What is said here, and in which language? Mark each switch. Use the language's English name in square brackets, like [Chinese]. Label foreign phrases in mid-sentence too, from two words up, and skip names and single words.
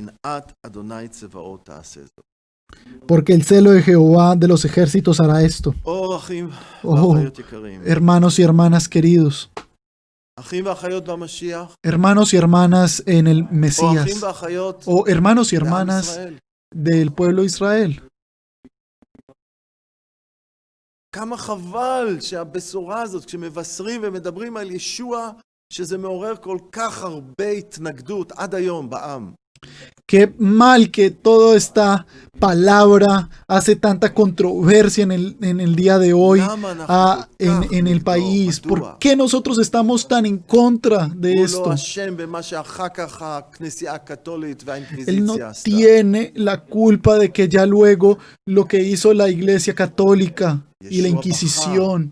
[Spanish] Porque el celo de Jehová de los ejércitos hará esto. Oh, hermanos y hermanas queridos, hermanos y hermanas en el Mesías, o hermanos y hermanas del pueblo de Israel. [Hebrew] כמה חבל שהבשורה הזאת, כשמבשרים ומדברים על ישוע, שזה מעורר כל כך הרבה התנגדות עד היום בעם. [Spanish] Qué mal que toda esta palabra hace tanta controversia en el día de hoy en el país. ¿Por qué nosotros estamos tan en contra de esto? Él no tiene la culpa de que ya luego lo que hizo la Iglesia Católica y la Inquisición.